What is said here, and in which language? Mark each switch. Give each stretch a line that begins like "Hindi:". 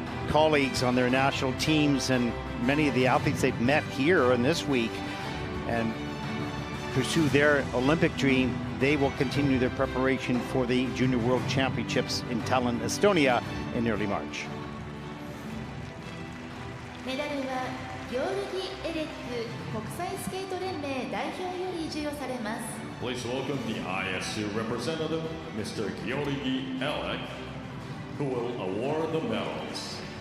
English: colleagues on their national teams, and many of the athletes they've met here in this week and pursue their Olympic dream. They will continue their preparation for the Junior World Championships in Tallinn, Estonia in early March.
Japanese: メダルはギョルギ・エレック国際スケート連盟代表より授与されます。
English: Please welcome the ISU representative, Mr. Georgi Elek, who will award the medals.